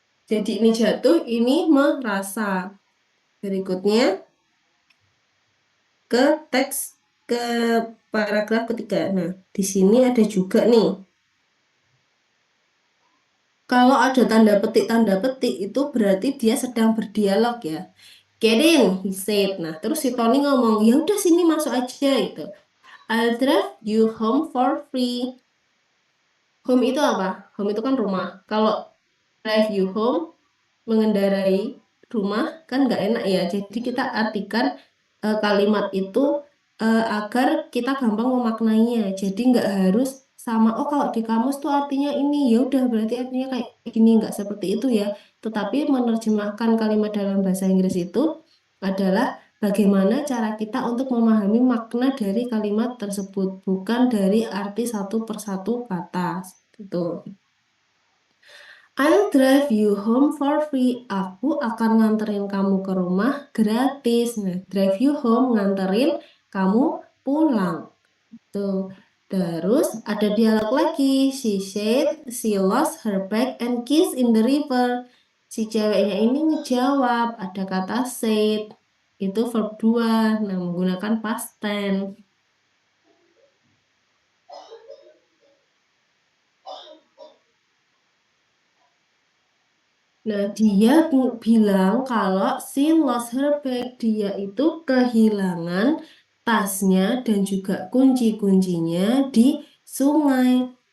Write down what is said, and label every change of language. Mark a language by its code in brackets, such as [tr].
[id] Jadi ini jatuh, ini merasa. Berikutnya ke teks ke paragraf ketiga. Nah, di sini ada juga nih. Kalau ada tanda petik itu berarti dia sedang berdialog ya. [en] Get in, he said. [id] Nah, terus si Tony ngomong, ya udah sini masuk aja gitu. [en] I'll drive you home for free. [id] Home itu apa? Home itu kan rumah. Kalau [en] drive you home, [id] mengendarai rumah kan nggak enak ya. Jadi kita artikan kalimat itu agar kita gampang memaknainya. Jadi nggak harus sama. Oh, kalau di kamus tuh artinya ini, ya udah berarti artinya kayak gini, nggak seperti itu ya. Tetapi menerjemahkan kalimat dalam bahasa Inggris itu adalah bagaimana cara kita untuk memahami makna dari kalimat tersebut, bukan dari arti satu persatu kata. Itu. [en] I'll drive you home for free. [id] Aku akan nganterin kamu ke rumah gratis. Nah, [en] drive you home, [id] nganterin kamu pulang. Tuh. Terus ada dialog lagi. [en] She said she lost her bag and keys in the river. [id] Si ceweknya ini ngejawab, ada kata said. Itu verb 2. Nah, menggunakan [en] past tense. [id] Nah, dia bilang kalau [en] she lost her bag, [id] dia itu kehilangan tasnya dan juga kunci-kuncinya di sungai.